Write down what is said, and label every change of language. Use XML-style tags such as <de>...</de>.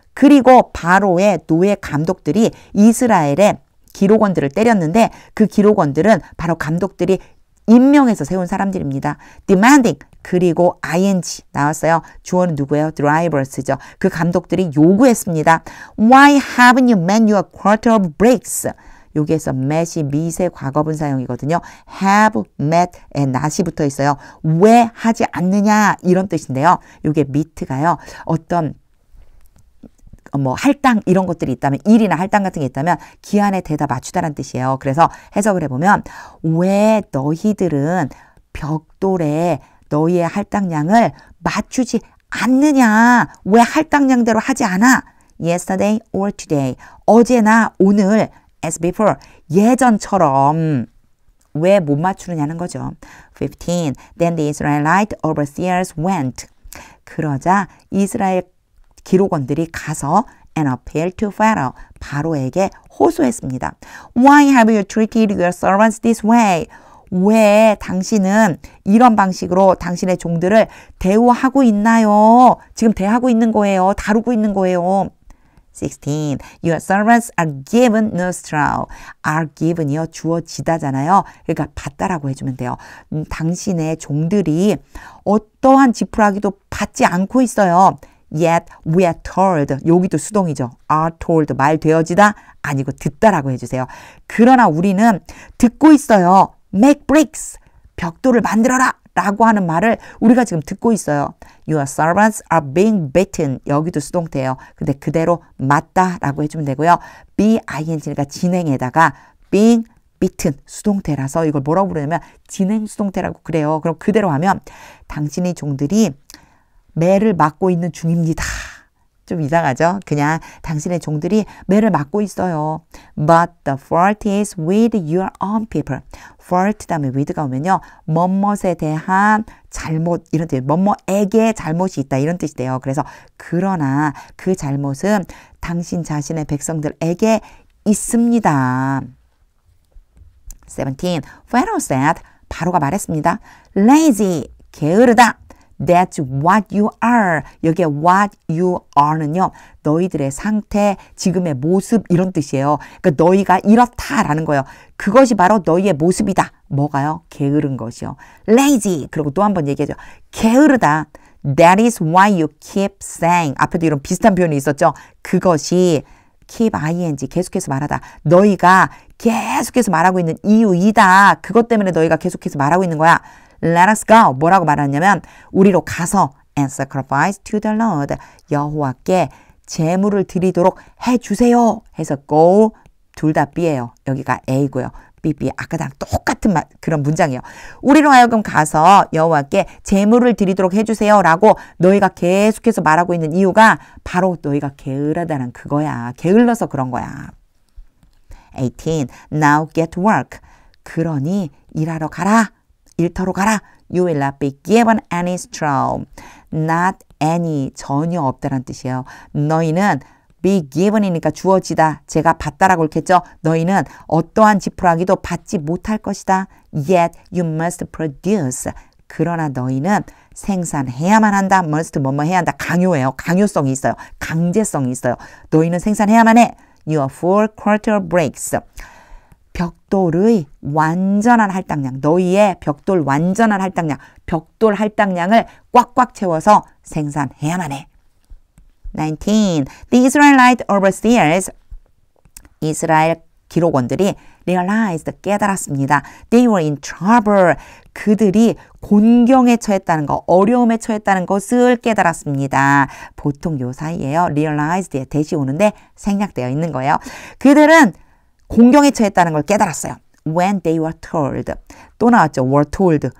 <ko>그리고 바로의 노예 감독들이 이스라엘의 기록원들을 때렸는데 그 기록원들은 바로 감독들이 임명해서 세운 사람들입니다. demanding 그리고 ing 나왔어요. 주어는 누구예요? drivers죠. 그 감독들이 요구했습니다.</ko> <en>Why haven't you met your quarter of breaks?</en> <ko>여기에서 met이 미세 과거분사형이거든요. have, met에 not이 붙어 있어요. 왜 하지 않느냐 이런 뜻인데요. 이게 meet가요. 어떤 할당 이런 것들이 있다면 일이나 할당 같은 게 있다면 기한에 대다 맞추다라는 뜻이에요. 그래서 해석을 해보면 왜 너희들은 벽돌에 너희의 할당량을 맞추지 않느냐. 왜 할당량대로 하지 않아?</ko> <en>Yesterday or today.</en> <ko>어제나 오늘</ko> <en>as before.</en> <ko>예전처럼 왜 못 맞추느냐는 거죠. 15.</ko> <en>Then the Israelite overseers went.</en> <ko>그러자 이스라엘 기록원들이 가서</ko> <en>and appealed to Pharaoh.</en> <ko>바로에게 호소했습니다.</ko> <en>Why have you treated your servants this way?</en> <ko>왜 당신은 이런 방식으로 당신의 종들을 대우하고 있나요? 지금 대하고 있는 거예요. 다루고 있는 거예요.</ko> <en>16. Your servants are given no straw.</en> <ko>are given이요. 주어지다잖아요. 그러니까 받다라고 해주면 돼요. 당신의 종들이 어떠한 지푸라기도 받지 않고 있어요.</ko> <en>Yet we are told.</en> <ko>여기도 수동이죠.</ko> <en>are told.</en> <ko>말되어지다 아니고 듣다라고 해주세요. 그러나 우리는 듣고 있어요.</ko> <en>Make bricks.</en> <ko>벽돌을 만들어라 라고 하는 말을 우리가 지금 듣고 있어요.</ko> <en>Your servants are being beaten.</en> <ko>여기도 수동태예요. 근데 그대로 맞다라고 해주면 되고요. be ing가 진행에다가 being beaten 수동태라서 이걸 뭐라고 부르냐면 진행 수동태라고 그래요. 그럼 그대로 하면 당신의 종들이 매를 맞고 있는 중입니다. 좀 이상하죠? 그냥 당신의 종들이 매를 맞고 있어요.</ko> <en>But the fault is with your own people.</en> <ko>fault 다음에 with가 오면요. 뭐뭇에 대한 잘못 이런 뜻, 뭐뭐에게 잘못이 있다 이런 뜻이 돼요. 그래서 그러나 그 잘못은 당신 자신의 백성들에게 있습니다. 17.</ko> <en>Pharaoh said,</en> <ko>바로가 말했습니다.</ko> <en>Lazy,</en> <ko>게으르다.</ko> <en>That's what you are.</en> <ko>여기에 what you are는요. 너희들의 상태, 지금의 모습 이런 뜻이에요. 그러니까 너희가 이렇다라는 거예요. 그것이 바로 너희의 모습이다. 뭐가요? 게으른 것이요. Lazy. 그리고 또 한 번 얘기하죠. 게으르다.</ko> <en>That is why you keep saying.</en> <ko>앞에도 이런 비슷한 표현이 있었죠. 그것이 keep ing 계속해서 말하다. 너희가 계속해서 말하고 있는 이유이다. 그것 때문에 너희가 계속해서 말하고 있는 거야.</ko> <en>Let us go.</en> <ko>뭐라고 말하냐면 우리로 가서</ko> <en>and sacrifice to the Lord.</en> <ko>여호와께 제물을 드리도록 해주세요. 해서 go 둘 다 B예요. 여기가 A고요. B 아까랑 똑같은 그런 문장이에요. 우리로 하여금 가서 여호와께 제물을 드리도록 해주세요 라고 너희가 계속해서 말하고 있는 이유가 바로 너희가 게으르다는 그거야. 게을러서 그런 거야.</ko> <en>18. Now get to work.</en> <ko>그러니 일하러 가라. 일터로 가라.</ko> <en>You will not be given any straw. Not any.</en> <ko>전혀 없다는 뜻이에요. 너희는 be given이니까 주어지다. 제가 받다라고 했겠죠. 너희는 어떠한 지푸라기도 받지 못할 것이다.</ko> <en>Yet you must produce.</en> <ko>그러나 너희는 생산해야만 한다. must 뭐뭐 해야 한다. 강요해요. 강요성이 있어요. 강제성이 있어요. 너희는 생산해야만 해.</ko> <en>Your full quarter breaks.</en> <ko>벽돌의 완전한 할당량, 너희의 벽돌 완전한 할당량, 벽돌 할당량을 꽉꽉 채워서 생산해야만 해. 19.</ko> <en>The Israelite overseers,</en> <ko>이스라엘 기록원들이</ko> <en>realized,</en> <ko>깨달았습니다.</ko> <en>They were in trouble.</en> <ko>그들이 곤경에 처했다는 거, 어려움에 처했다는 것을 깨달았습니다. 보통 요 사이에요. realized에 대시 오는데 생략되어 있는 거예요. 그들은 공경에 처했다는 걸 깨달았어요.</ko> <en>When they were told.</en> <ko>또 나왔죠.</ko> <en>were told.</en>